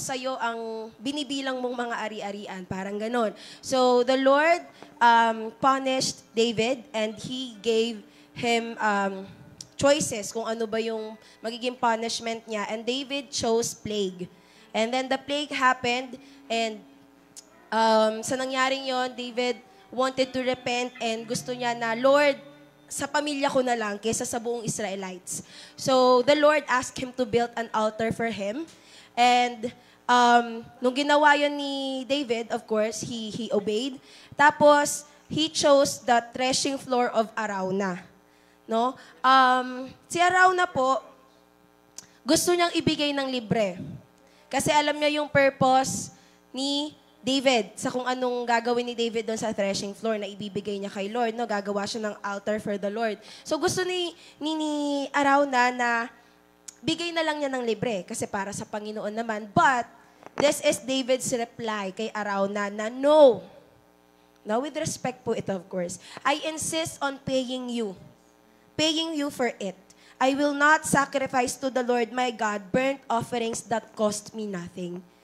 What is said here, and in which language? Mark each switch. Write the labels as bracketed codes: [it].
[tl] Sa'yo ang binibilang mong mga ari-arian. Parang ganon. [en] So the Lord punished David and He gave him choices [tl] kung ano ba yung magiging punishment niya. [en] And David chose plague. And then the plague happened and [tl] sa nangyaring yon, [en] David wanted to repent and [tl] gusto niya na, Lord, sa pamilya ko na lang kaysa sa buong Israelites. [en] So, the Lord asked him to build an altar for him. And [tl] nung ginawa yun ni David, [en] of course, he obeyed. [tl] Tapos, [en] he chose the threshing floor of Araunah. [tl] No? Si Araunah po, gusto niyang ibigay ng libre. Kasi alam niya yung purpose ni David, sa kung anong gagawin ni David doon sa threshing floor na ibibigay niya kay Lord, no? Gagawa siya ng altar [en] for the Lord. [tl] So gusto ni Araunah na bigay na lang niya ng libre kasi para sa Panginoon naman. [en] But this is David's reply [tl] kay Araunah na [en] no. Now with respect [tl] po ito [en] of course, I insist on paying you for it. I will not sacrifice to the Lord my God burnt offerings that cost me nothing.